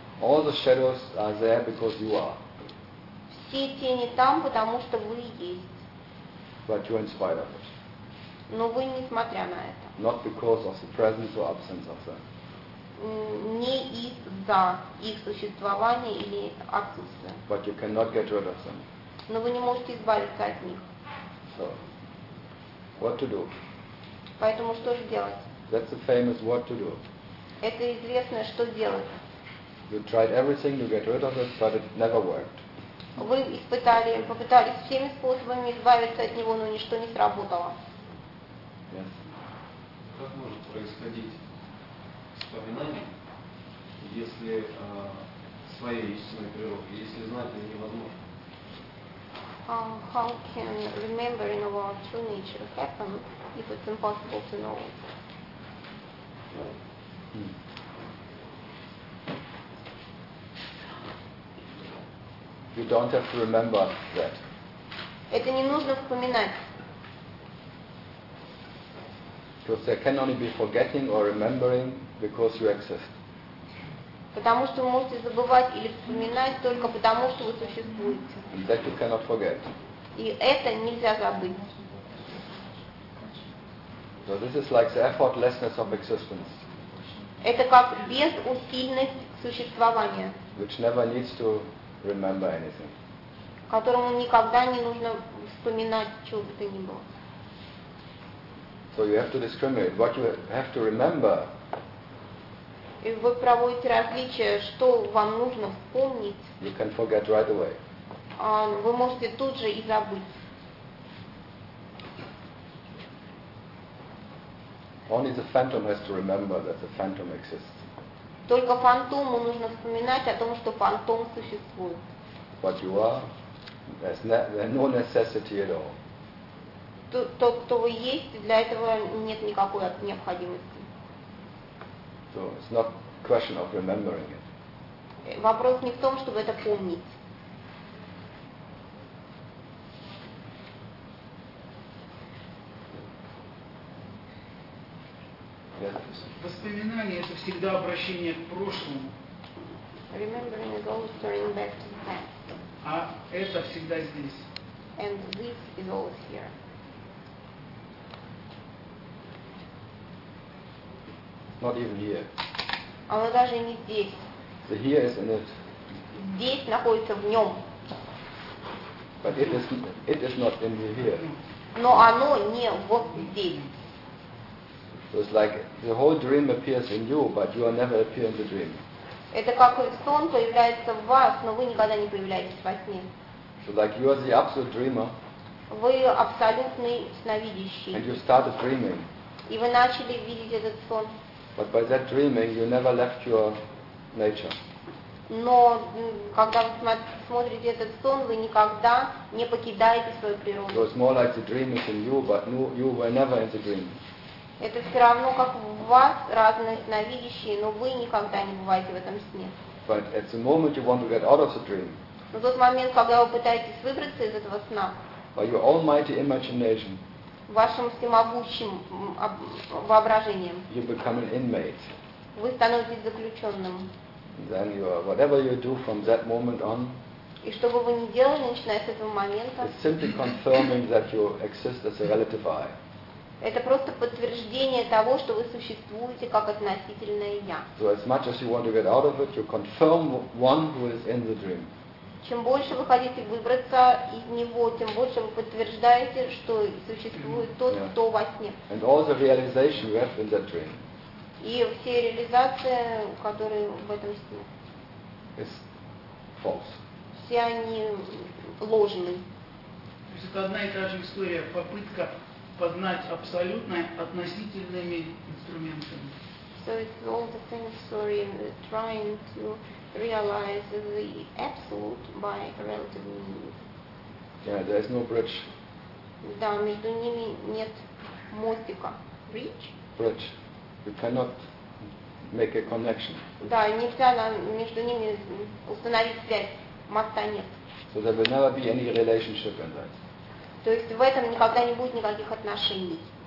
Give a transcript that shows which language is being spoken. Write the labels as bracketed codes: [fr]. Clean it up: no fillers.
[en] All the shadows are there because you are. [ru] Все тени там, потому что вы есть. [en] But you're in spite of it. [ru] Но вы несмотря на это. [en] Not because of the presence or absence of them. [ru] Не из-за их существования или отсутствия. [en] But you cannot get rid of them. [ru] Но вы не можете избавиться от них. [en] So, what to do? [ru] Поэтому что же делать? [en] That's the famous what to do. [ru] Это известное, что делать. [en] You tried everything to get rid of it, but it never worked. [ru] Вы испытали, попытались всеми способами избавиться от него, но ничто не сработало. [en] Yes. [ru] Как может происходить вспоминание, если своей истинной природы, если знать это невозможно? [en] How can remembering of our true nature happen if it's impossible to know? You don't have to remember that. [ru] Это не нужно вспоминать. [en] Because there can only be forgetting or remembering because you exist. [ru] Потому что вы можете забывать или вспоминать только потому, что вы существуете. [en] And that you cannot forget. [ru] И это нельзя забыть. [en] So this is like the effortlessness of existence. [ru] Это как безусильность существования. [en] Which never needs to remember anything. [ru] Которому никогда не нужно вспоминать, чего бы то ни было. [en] So you have to discriminate. What you have to remember. [ru] И вы проводите различие, что вам нужно вспомнить. [en] You can forget right away. [ru] Вы можете тут же и забыть. [en] Only the phantom has to remember that the phantom exists. [ru] Только фантому нужно вспоминать о том, что фантом существует. [en] But you are, there's no necessity at all. [ru] Тот, кто вы есть, для этого нет никакой необходимости. [en] So it's not a question of remembering it. [ru] Вопрос не в том, чтобы это помнить. Воспоминание это всегда обращение к прошлому. [en] Remembering is always turning back to the past. [ru] А это всегда здесь. [en] And this is always here. Not even here. [ru] Оно даже не здесь. [en] The here is in it. [ru] Здесь находится в нем. [en] But it is not in the here. [ru] Но оно не вот здесь. [en] So it's like the whole dream appears in you, but you will never appear in the dream. [ru] Это как сон появляется в вас, но вы никогда не появляетесь во сне. [en] So like you are the absolute dreamer. [ru] Вы абсолютный сновидящий. [en] And you started dreaming. [ru] И вы начали видеть этот сон. [en] But by that dreaming, you never left your nature. [ru] Но когда вы смотрите этот сон, вы никогда не покидаете свою природу. [en] So it's more like the dream is in you, but you were never in the dream. [ru] Это все равно, как в вас разные сновидящие, но вы никогда не бываете в этом сне. [en] But at the moment you want to get out of the dream. [ru] Но в тот момент, когда вы пытаетесь выбраться из этого сна. [en] By your almighty imagination. [ru] Вашим всемогущим воображением. [en] You become an inmate. [ru] Вы становитесь заключенным. [en] Then you are, whatever you do from that moment on. [ru] И что бы вы ни делали, начиная с этого момента. [en] It's simply confirming that you exist as a relative I. [ru] Это просто подтверждение того, что вы существуете как относительное я. [en] So as much as you want to get out of it, you confirm one who is in the dream. [ru] Чем больше вы хотите выбраться из него, тем больше вы подтверждаете, что существует тот, [en] yeah. [ru] кто во сне. [en] And all the realization you have in that dream. [ru] И все реализации, которые в этом сне. [en] Is false. [ru] Все они ложны. То есть это одна и та же история, попытка познать абсолютное относительными инструментами. [en] So it's all the same story, trying to realize the absolute by relative means. Yeah, there is no bridge. [ru] Да, между ними нет мостика. [en] Bridge? Bridge. You cannot make a connection. [ru] Да, нельзя между ними установить связь. Моста нет. [en] So there will never be any relationship in that. [ru] То есть в этом никогда не будет никаких отношений.